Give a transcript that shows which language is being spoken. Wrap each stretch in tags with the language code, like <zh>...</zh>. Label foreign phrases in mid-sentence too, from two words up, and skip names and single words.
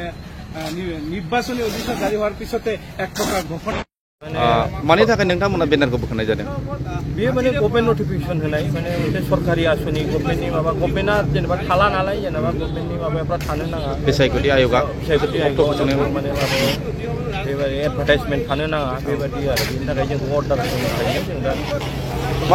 <as>নিৰ্বাচনী অধিসূচনা জাৰি হোৱাৰ পিছতে এক প্ৰকাৰ ঘোষণা</as> <brx>मानि थाखाय नोंथांमोना बेनारखौ बोखारनाय जादों बे माने</brx> <en>government notification</en> <brx>होनाय माने सरकारि आसनि गभर्नमेन्टनि माबा गभर्नमेन्टआ जेनेबा थाला नालाय जेनेबा गभर्नमेन्टनि माबाफ्रा थानो नाङा बिसायख'थि आय'गा माने माबायाव बेबायदि एडभार्टाइजमेन्ट थानो नाङा बेबायदि आरो बेनि थाखाय जों अर्डार होनायखायनो जों दा</brx>